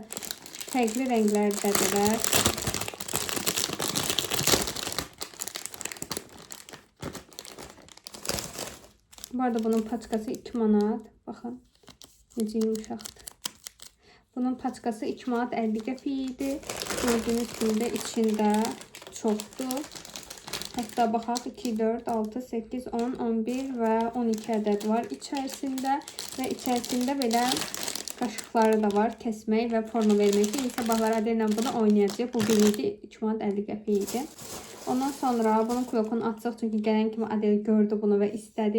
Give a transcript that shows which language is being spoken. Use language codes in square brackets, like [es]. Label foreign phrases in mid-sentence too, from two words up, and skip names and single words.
[az] Fərqli rənglərdədirlər. Bu arada bunun paçkası 2 manat. Baxın, necə yumuşaqdır. Bunun paçkası 2 manat 50 qəpik idi. [tr] Gördüğünüz gibi de içinde çoktu. [az] Hətta baxaq 2, 4, 6, 8, 10, 11 və 12 ədəd var içərisində və içərisində belə qaşıqları da var, kəsmək və forma vermək üçün. İndi sabahlar Adellə bunu oynayacaq. Bu biriydi, 2 manat 50 qəpik idi. Ondan sonra bunun klokunu açsaq, çünki gələn kimi Adel gördü bunu və istədi.